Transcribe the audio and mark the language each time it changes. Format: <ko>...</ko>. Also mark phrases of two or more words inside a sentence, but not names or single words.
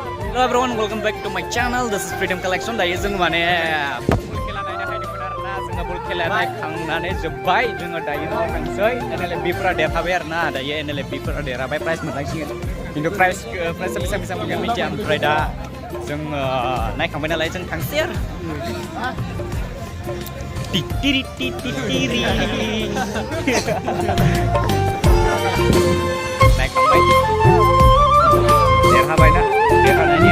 <en>Hello everyone, welcome back to my channel. This is Freedom Collection.</en> <brx>Dayo जों माने बल खेला नायनो हायदोंमोन आरोना जोङो बल खेला नायखांनानै जोब्बाय जोङो दायो न'आव थांसै NLFB-फोरा देरहाबाय आरोना दायो NLFB-फोरा देरहाबाय प्राइज मोनलांसिगोन खिन्थु प्राइजआ बेसेबां बेसेबां मोनगोन मिथिया ओमफ्राय दा जों नायखांबाय नालाय जों थांसै आरो टिटिरि टिटिरि नायखांबाय देरहाबायना</brx>